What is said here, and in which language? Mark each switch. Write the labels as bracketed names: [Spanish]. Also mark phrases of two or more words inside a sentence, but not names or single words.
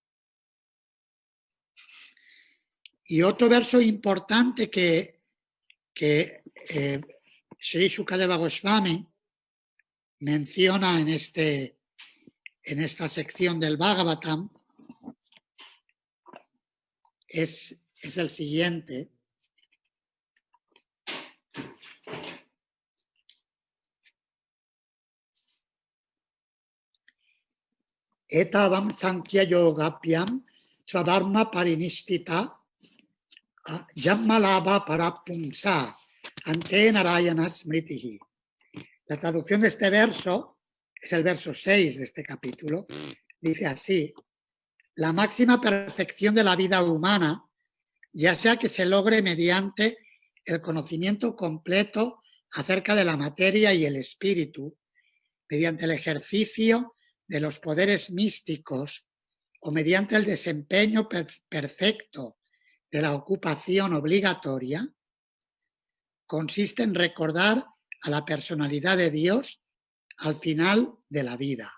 [Spanish] Y otro verso importante que Sri Shukadeva Goswami menciona en esta sección del Bhagavatam es el siguiente. [Sanskrit] Etavam sankhya yogapyam swadharma parinistita Yammalabha parapumsa ante Narayana smritihi. [Spanish] La traducción de este verso es el verso 6 de este capítulo. Dice así: la máxima perfección de la vida humana, ya sea que se logre mediante el conocimiento completo acerca de la materia y el espíritu, mediante el ejercicio de los poderes místicos o mediante el desempeño perfecto de la ocupación obligatoria, consiste en recordar a la personalidad de Dios al final de la vida.